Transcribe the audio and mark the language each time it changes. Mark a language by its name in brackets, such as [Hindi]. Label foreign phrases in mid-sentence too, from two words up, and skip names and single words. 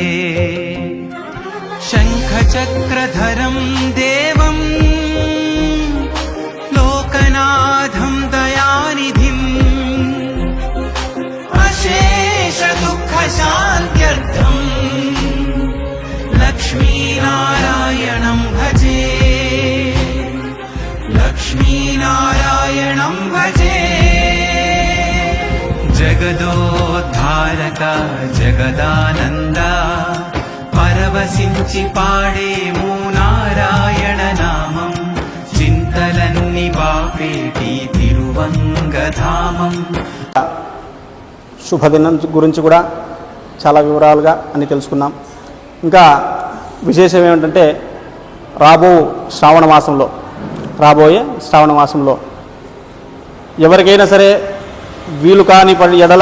[Sanskrit] शङ्खचक्रधरं देवं लोकनाथं दयानिधिम् अशेषदुःखशान्त्यर्थम् लक्ष्मीनारायणं भजे लक्ष्मीनारायणं भजे [Telugu] జగదోద్ధారక జగదానంద పరవశించి పాడెము నారాయణ నామం చింతలన్ని బాపేటి తిరువంగధామం. శుభదినం గురించి కూడా చాలా వివరాలుగా అన్ని తెలుసుకున్నాం. ఇంకా విశేషం ఏమిటంటే రాబోయే శ్రావణ మాసంలో ఎవరికైనా సరే వీలు కాని ఎడల